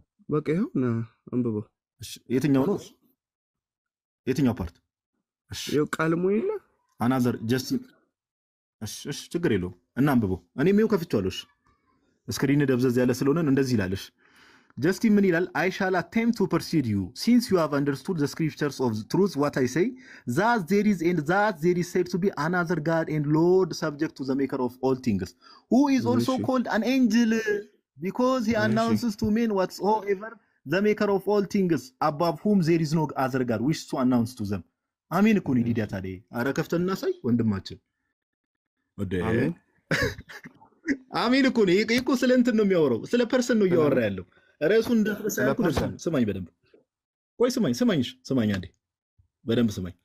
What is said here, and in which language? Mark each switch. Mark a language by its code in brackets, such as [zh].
[am] በቃ ይሄው አንብበው። እሺ የትኛው ነው? የትኛው ፓርት? እሺ ይሄው ቃልሙ ይላ አናዘር ጀስቲን። እሺ ችግር የለውም እና አንብበው። እኔም ይሄው ከፍቼዋለሁ። እሺ ስክሪን ደብዘዝ ያለ ስለሆነ እንደዚህ ይላልሽ። Justin ምን ይላል? [en] I shall attempt to persuade you, since you have understood the scriptures of the truth, what I say, that there is and that there is said to be another God and Lord subject to the maker of all things, who is also called an angel, because he announces to men whatsoever the maker of all things, above whom there is no other God, wish to announce to them. [am] አሜን እኮ ነው ዲዲያ ታዲያ። አረ ከፍተን እናሳይ ወንድማችን ወደ አሜን እኮ ነው። ይሄ እኮ ስለ እንትን ነው የሚያወራው፣ ስለ ፐርሰን ነው እያወራ ያለው። ራሱን እንዳትረሳ ያልኩት ስማኝ በደንብ ቆይ ስማኝ አንዴ በደንብ ስማኝ